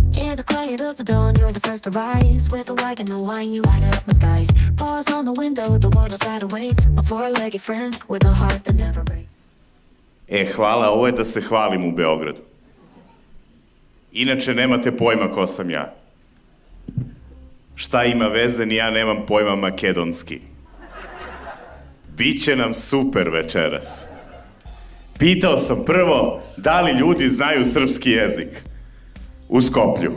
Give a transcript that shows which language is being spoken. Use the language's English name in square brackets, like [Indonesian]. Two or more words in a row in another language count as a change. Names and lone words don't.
[English] In the quiet of the dawn, you're the first to rise. With a wagon and wine, you light up the skies. Paws on the window, the world outside awaits. A four-legged friend with a heart that never breaks. [Serbian] Hvala, ovo je da se hvalim u Beogradu. Inače, nemate pojma ko sam ja. Šta ima veze, ni ja nemam pojma makedonski. Biće nam super večeras. Pitao sam prvo da li ljudi znaju srpski jezik u Skoplju.